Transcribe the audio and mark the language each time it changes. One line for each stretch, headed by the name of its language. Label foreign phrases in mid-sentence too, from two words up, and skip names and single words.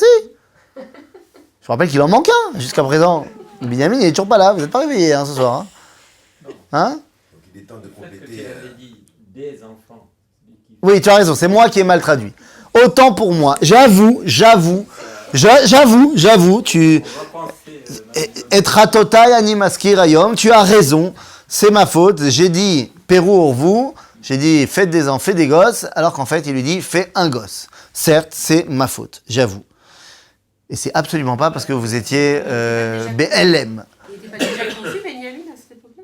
French: Je vous rappelle qu'il en manque un jusqu'à présent. Benjamin, il n'est toujours pas là. Vous n'êtes pas réveillés ce soir. Hein? Donc il est temps de Peut-être que tu compléter. avais dit des enfants. Oui, tu as raison. C'est moi qui ai mal traduit. Autant pour moi. J'avoue. Tu Etra totai animaskir ayom. Tu as raison. C'est ma faute. J'ai dit Pérou vous. J'ai dit faites des enfants, faites des gosses. Alors qu'en fait, il lui dit fais un gosse. Certes, c'est ma faute. J'avoue. Et c'est absolument pas parce que vous étiez BLM. Il n'était pas déjà conçu, Benjamin, à cette époque-là?